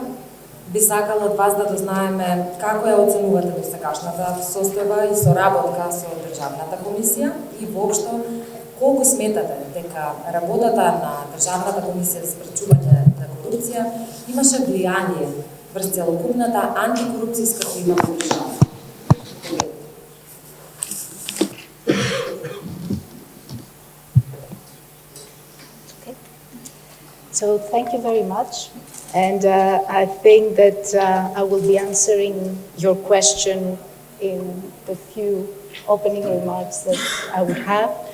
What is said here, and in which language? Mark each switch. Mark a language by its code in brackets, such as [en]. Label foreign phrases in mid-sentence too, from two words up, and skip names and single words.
[mk] Би сакала од вас да дознаеме како ја оценувате досегашната состојба и соработка со Државната комисија и воопшто колку сметате дека работата на Државната комисија за спречување на корупција имаше влијание врз целокупната антикорупцијска клима во државата. [en] So thank you very much. And I think that I will be answering your question in the few opening remarks that I would have.